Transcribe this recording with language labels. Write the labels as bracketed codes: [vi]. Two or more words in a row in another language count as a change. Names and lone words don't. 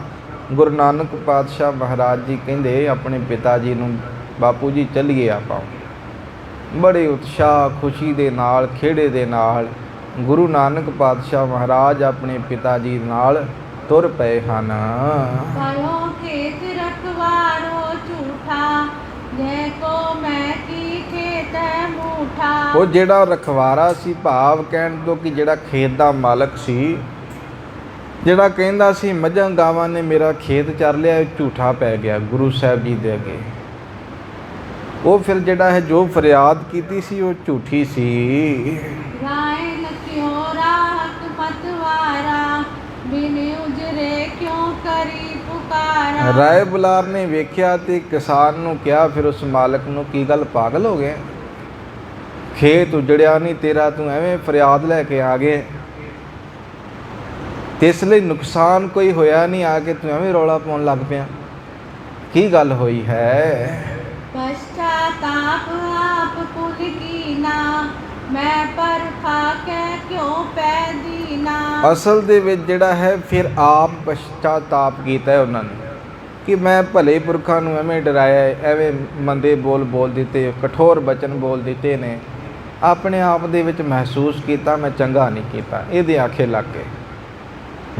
[pa] ਗੁਰੂ ਨਾਨਕ ਪਾਤਸ਼ਾਹ ਮਹਾਰਾਜ ਜੀ ਕਹਿੰਦੇ ਆਪਣੇ ਪਿਤਾ ਜੀ ਨੂੰ, ਬਾਪੂ ਜੀ ਚੱਲੀਏ ਆਪਾਂ। ਬੜੇ ਉਤਸ਼ਾਹ ਖੁਸ਼ੀ ਦੇ ਨਾਲ, ਖੇੜੇ ਦੇ ਨਾਲ ਗੁਰੂ ਨਾਨਕ ਪਾਤਸ਼ਾਹ ਮਹਾਰਾਜ ਆਪਣੇ ਪਿਤਾ ਜੀ ਨਾਲ ਤੁਰ ਪਏ ਹਨ। [hi] भयो खेत रखवारो झूठा, देखो मैं की खेत मूठा। [pa] ਉਹ ਜਿਹੜਾ ਰਖਵਾਰਾ ਸੀ, ਭਾਵ ਕਹਿਣ ਤੋਂ ਕਿ ਜਿਹੜਾ ਖੇਤ ਦਾ ਮਾਲਕ ਸੀ, ਜਿਹੜਾ ਕਹਿੰਦਾ ਸੀ ਮੱਝਾਂ ਗਾਵਾਂ ਨੇ ਮੇਰਾ ਖੇਤ ਚਰ ਲਿਆ, ਝੂਠਾ ਪੈ ਗਿਆ ਗੁਰੂ ਸਾਹਿਬ ਜੀ ਦੇ ਅੱਗੇ। ਉਹ ਫਿਰ ਜਿਹੜਾ ਹੈ ਜੋ ਫਰਿਆਦ ਕੀਤੀ ਸੀ ਉਹ ਝੂਠੀ ਸੀ। [hi] राय लखियो राहत मतवारा, बिन उजरे क्यों करी पुकारा। [pa] ਰਾਏ ਬੁਲਾਰ ਨੇ ਵੇਖਿਆ ਤੇ ਕਿਸਾਨ ਨੂੰ ਕਿਹਾ, ਫਿਰ ਉਸ ਮਾਲਕ ਨੂੰ, ਕੀ ਗੱਲ ਪਾਗਲ ਹੋ ਗਏ, ਖੇਤ ਉਜੜਿਆ ਨਹੀਂ ਤੇਰਾ, ਤੂੰ ਐਵੇਂ ਫਰਿਆਦ ਲੈ ਕੇ ਆ ਗਏ, ਤੇ ਇਸ ਲਈ ਨੁਕਸਾਨ ਕੋਈ ਹੋਇਆ ਨਹੀਂ, ਆ ਕੇ ਤੂੰ ਐਵੇਂ ਰੌਲਾ ਪਾਉਣ ਲੱਗ ਪਿਆ, ਕੀ ਗੱਲ ਹੋਈ ਹੈ। [hi] पश्चाताप आप कुल कीना, मैं पर खाके क्यों पै दीना। कीना। [pa] ਅਸਲ ਦੇ ਵਿੱਚ ਜਿਹੜਾ ਹੈ ਫਿਰ ਆਪ ਪਛਤਾਤਾਪ ਕੀਤਾ ਹੈ ਉਹਨਾਂ ਨੇ ਕਿ ਮੈਂ ਭਲੇ ਪੁਰਖਾਂ ਨੂੰ ਐਵੇਂ ਡਰਾਇਆ ਹੈ, ਐਵੇਂ ਮੰਦੇ ਬੋਲ ਦਿੱਤੇ, ਕਠੋਰ ਬਚਨ ਬੋਲ ਦਿੱਤੇ ਨੇ। ਆਪਣੇ ਆਪ ਦੇ ਵਿੱਚ ਮਹਿਸੂਸ ਕੀਤਾ ਮੈਂ ਚੰਗਾ ਨਹੀਂ ਕੀਤਾ, ਇਹਦੇ ਆਖੇ ਲੱਗ ਗਏ।